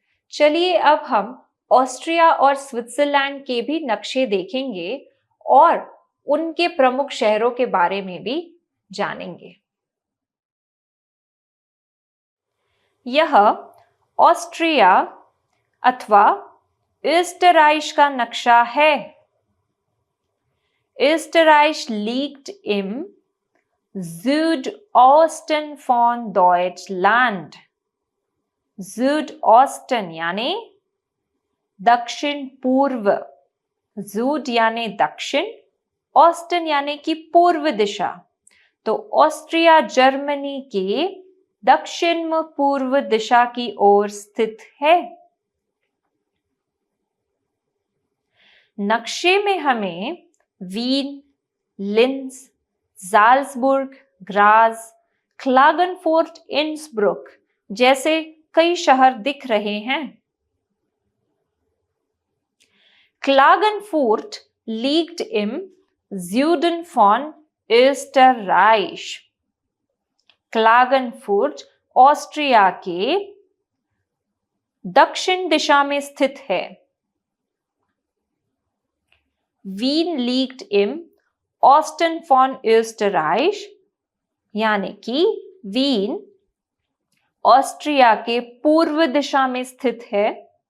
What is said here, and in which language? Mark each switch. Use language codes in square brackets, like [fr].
[hi] चलिए अब हम ऑस्ट्रिया और स्विट्जरलैंड के भी नक्शे देखेंगे और उनके प्रमुख शहरों के बारे में भी जानेंगे। यह ऑस्ट्रिया अथवा österreich का नक्शा है। [de] Österreich liegt im Südosten von Deutschland. [hi] Südosten यानी दक्षिण पूर्व। Süd यानी दक्षिण, ऑस्टन यानी कि पूर्व दिशा। तो ऑस्ट्रिया जर्मनी के दक्षिण पूर्व दिशा की ओर स्थित है। नक्शे में हमें वीन, लिंज, जाल्सबुर्ग, ग्राज, क्लागनफोर्ट, इंसब्रुक जैसे कई शहर दिख रहे हैं। [de] Klagenfurt liegt im Süden von Österreich. [hi] क्लागनफुर्ट Austria के दक्षिण दिशा में स्थित है। Wien [de] liegt im Osten von Österreich, [hi] यानी कि वीन ऑस्ट्रिया के पूर्व दिशा में स्थित है।